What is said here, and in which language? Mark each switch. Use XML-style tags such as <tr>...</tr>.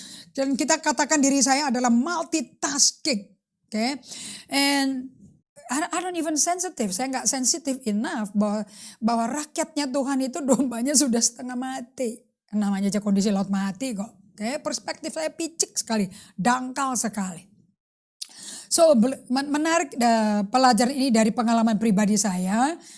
<id>Dan kita katakan diri saya adalah multitasking.</id> <en>Okay, and I don't even sensitive.</en> <id>Saya nggak</id> <en>sensitive enough</en> <id>bahwa rakyatnya Tuhan itu dombanya sudah setengah mati. Namanya aja kondisi laut mati kok. Okay, perspektif saya picik sekali, dangkal sekali. So menarik pelajaran ini dari pengalaman pribadi saya.</id>